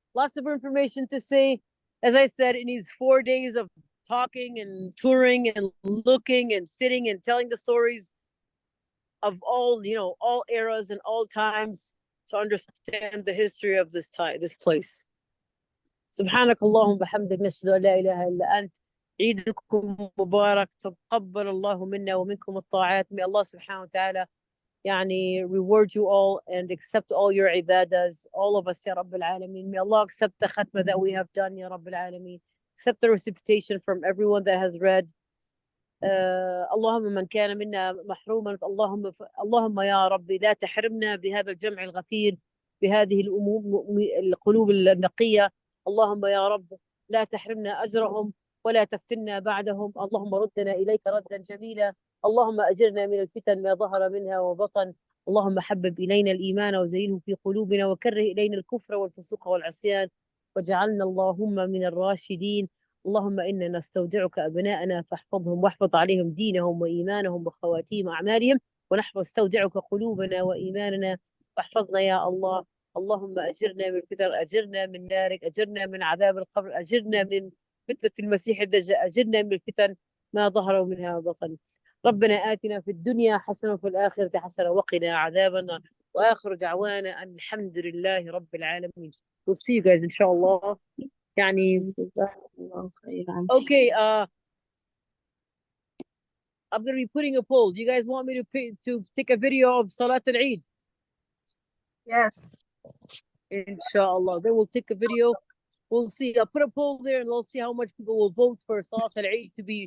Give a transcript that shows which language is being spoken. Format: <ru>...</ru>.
<en>Lots of information to say. As I said, it needs 4 days of talking and touring and looking and sitting and telling the stories. of all, you know, all eras and all times to understand the history of this place.</en> <ar>سبحانك اللهم بحمدك نشهد أن لا إله إلا أنت عيدكم مبارك تقبل الله منا ومنكم الطاعات.</ar> <en>May Allah subhanahu wa ta'ala يعني reward you all and accept all your ibadas, all of us, Ya Rabbil Alameen. May Allah accept the khatma that we have done, Ya Rabbil Alameen. Accept the recitation from everyone that has read.</en> <ar>اللهم من كان منا محروما اللهم يا ربي لا تحرمنا بهذا الجمع الغفير بهذه القلوب النقية. اللهم يا رب لا تحرمنا أجرهم ولا تفتنا بعدهم. اللهم ردنا إليك ردا جميلا. اللهم أجرنا من الفتن ما ظهر منها وبطن. اللهم حبب إلينا الإيمان وزينه في قلوبنا وكره إلينا الكفر والفسوق والعصيان واجعلنا اللهم من الراشدين. اللهم إنا نستودعك أبناءنا فاحفظهم واحفظ عليهم دينهم وإيمانهم وخواتيم أعمالهم ونحن نستودعك قلوبنا وإيماننا واحفظنا يا الله. اللهم أجرنا من الفتن، أجرنا من نارك، أجرنا من عذاب القبر، أجرنا من فتنة المسيح الدجال، أجرنا من الفتن ما ظهر منها وبطن. ربنا آتنا في الدنيا حسنة وفي الآخرة حسنة وقنا عذاب النار. وآخر دعوانا أن الحمد لله رب العالمين.</ar> <en>We'll see you guys إن شاء الله. يعني okay, I'm going to be putting a poll. Do you guys want me to take a video of Salat al-Eid? Yes. Inshallah. Then we'll take a video. We'll see. I'll put a poll there and we'll see how much people will vote for Salat al-Eid to be</en>